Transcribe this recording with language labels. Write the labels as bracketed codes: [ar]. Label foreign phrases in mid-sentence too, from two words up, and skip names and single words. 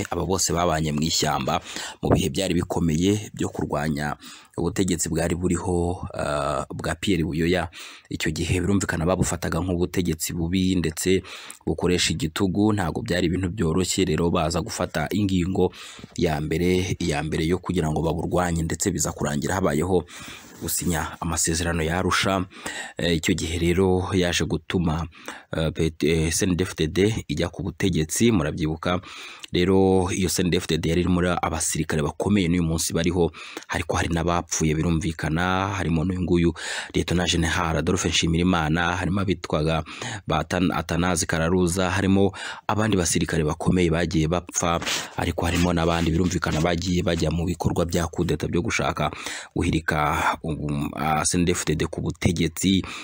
[rw] Aba bose babanye mu ishyamba mu bihe byari bikomeye byo kurwanya ubutegetsi bwari buriho bwa Pierre Buyoya. Icyo gihe birumvikana babufataga nk'ubutegetsi bubi ndetse bukoresha igitugu, ntago byari ibintu byoroshye. Rero baza gufata ingingo ya mbere yo kugira ngo baburwanye, ndetse biza kurangira habayeho gusinya amasezerano ya Arusha. Icyo gihe rero yaje gutuma CNDD-FDD ijya ku butegetsi, murabyibuka. Rero iyo CNDD-FDD yari muri abasirikare bakomeye n'uyu munsi bariho, ariko hari n'abapfuye birumvikana, harimo n'uyu nguyu Lieutenant General Adolphe Nshimirimana, harimo abitwaga Atanazi Kararuza, harimo abandi basirikare bakomeye bagiye bapfa, ariko harimo n'abandi birumvikana bagiye bajya mu bikorwa bya kudeta byo gushaka guhirika CNDD-FDD ku butegetsi.